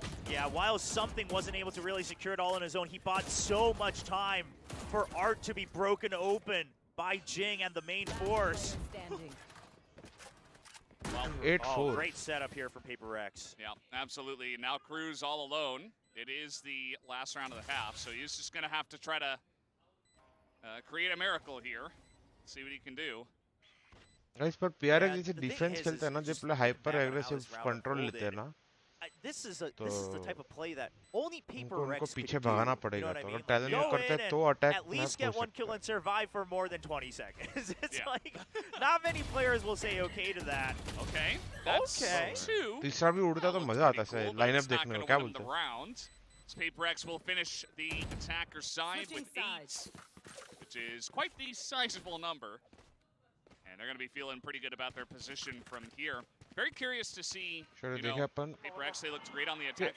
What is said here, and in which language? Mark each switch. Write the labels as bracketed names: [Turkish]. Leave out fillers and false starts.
[English] Yeah, while Something wasn't able to really secure it all on his own, he bought so much time for Art to be broken open by Jing and the main force. Well, 8-4. Great setup here from PRX. Yeah, absolutely. Now Cruz all alone. It is the last round of the half, so he's just going to have to try to create a miracle here. See what he can do. [Hindi] Guys, पर PRX जैसे defence खेलते हैं ना, जो play hyper aggressive control लेते हैं ना, [English] this is the type of play that only PRX [Hindi] उनको पीछे भगाना पड़ेगा. तो अगर Talon को करते हैं तो attack [English] at least get 1 kill and survive for more than 20 seconds. It's like not many players will say okay to that. Okay, that's 2. [Hindi] तीसरा भी उड़ता तो मजा आता है लाइनअप देखने में. क्या बोलते हैं? [English] PRX will finish the attacker side with 8, which is quite the sizable number. And they're going to be feeling pretty good about their position from here. Very curious to see, PRX, they looked great on the attack.